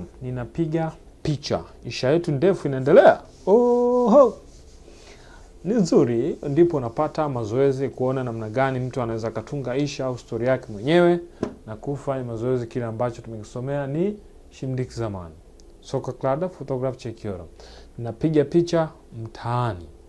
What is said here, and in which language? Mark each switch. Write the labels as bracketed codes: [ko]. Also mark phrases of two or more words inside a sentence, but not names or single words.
[sw] Ninapiga picha. Insha yetu ndefu inaendelea. Oho! Ni nzuri, ndipo unapata mazoezi kuona namna gani mtu anaweza katunga insha au story yake mwenyewe na kufanya mazoezi. Kile ambacho tumekisomea ni [tr] şimdiki zaman. Sokaklarda fotoğraf çekiyorum. [sw] Ninapiga picha mtaani.